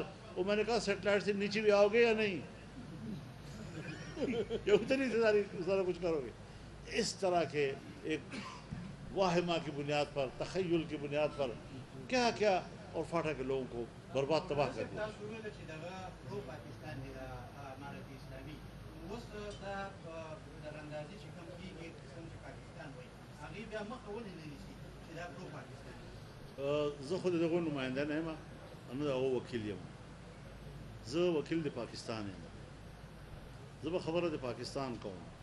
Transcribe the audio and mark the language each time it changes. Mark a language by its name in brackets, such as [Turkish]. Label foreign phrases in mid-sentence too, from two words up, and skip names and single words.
[Urdu] وہ میں نے کہا سیٹلائٹ سے نیچے بھی آؤ گے یا نہیں؟ یا اتنی سارا کچھ کرو گے؟ اس طرح کے ایک واہمہ کی بنیاد پر، تخیل کی بنیاد پر کیا کیا، اور فاٹا کے لوگوں کو برباد تباہ کر دیا۔ [Pashto] زه خو د دغو نماینده نه یم، نه د هغو وکیل یم، زه وکیل د پاکستان یم، زه به خبره د پاکستان کوم،